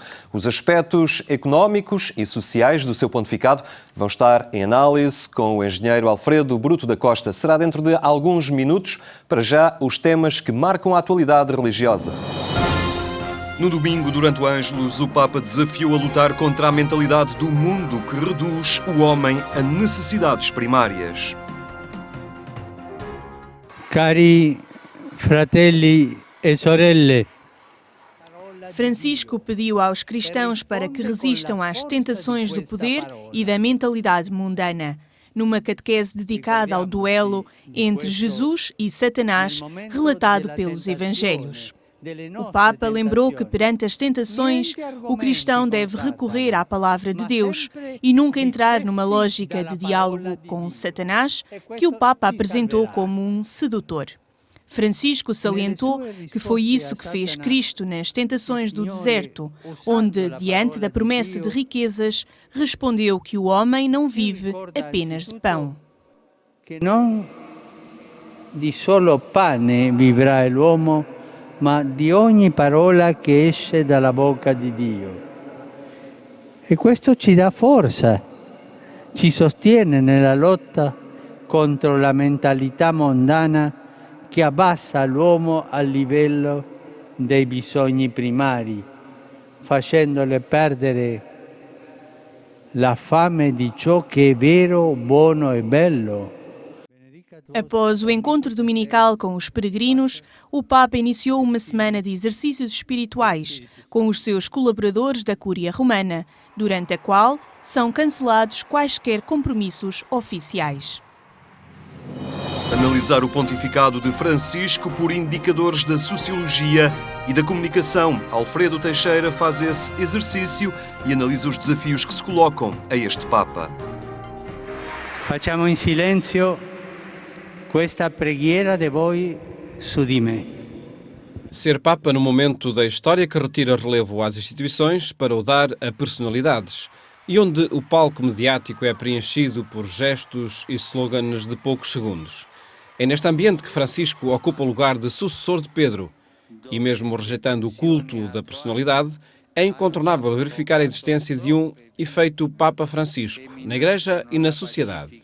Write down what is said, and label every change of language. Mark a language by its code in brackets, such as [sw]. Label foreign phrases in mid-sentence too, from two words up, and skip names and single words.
[pt] Os aspectos económicos e sociais do seu pontificado vão estar em análise com o engenheiro Alfredo Bruto da Costa. Será dentro de alguns minutos, para já, os temas que marcam a atualidade religiosa. No domingo, durante o Ângelus, o Papa desafiou a lutar contra a mentalidade do mundo que reduz o homem a necessidades primárias. [it] Cari fratelli e sorelle. [pt] Francisco pediu aos cristãos para que resistam às tentações do poder e da mentalidade mundana, numa catequese dedicada ao duelo entre Jesus e Satanás, relatado pelos Evangelhos. O Papa lembrou que perante as tentações, o cristão deve recorrer à palavra de Deus e nunca entrar numa lógica de diálogo com Satanás, que o Papa apresentou como um sedutor. Francisco salientou que foi isso que fez Cristo nas tentações do deserto, onde, diante da promessa de riquezas, respondeu que o homem não vive apenas de pão. [it] Que non di solo pane vivrà l'uomo, ma di ogni parola che esce dalla bocca di Dio. E questo ci dà forza, ci sostiene nella lotta contro la mentalità mondana che abbassa l'uomo al livello dei bisogni primari, facendole perdere la fame di ciò che è vero, buono e bello. [pt] Após o encontro dominical com os peregrinos, o Papa iniciou uma semana de exercícios espirituais com os seus colaboradores da Cúria Romana, durante a qual são cancelados quaisquer compromissos oficiais. Analisar o pontificado de Francisco por indicadores da sociologia e da comunicação. Alfredo Teixeira faz esse exercício e analisa os desafios que se colocam a este Papa. [it] Facciamo in silenzio questa preghiera de voi su di me. [pt] Ser Papa no momento da história que retira relevo às instituições para o dar a personalidades e onde o palco mediático é preenchido por gestos e slogans de poucos segundos. É neste ambiente que Francisco ocupa o lugar de sucessor de Pedro e, mesmo rejeitando o culto da personalidade, é incontornável verificar a existência de um efeito Papa Francisco na Igreja e na sociedade.